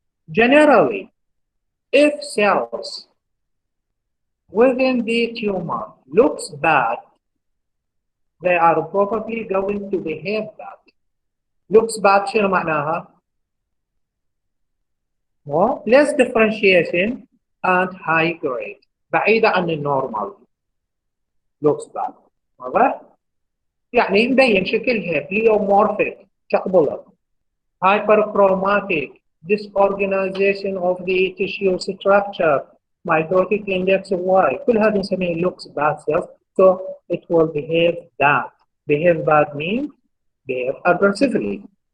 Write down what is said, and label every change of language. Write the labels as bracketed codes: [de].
[en] Generally, if cells within the tumor looks bad, they are probably going to behave bad. Looks bad [ar] شنو معناها؟ [en] less differentiation and high grade [ar] بعيدة عن النورمال. [en] looks bad. [ar] واضح؟ يعني مبين شكلها pleomorphic شقبلة. [en] hyperchromatic, disorganization of the tissue structure, mitotic index of Y. [ar] كل هذا نسميه [en] looks bad cells. So it will behave bad. Behave bad means behave aggressively.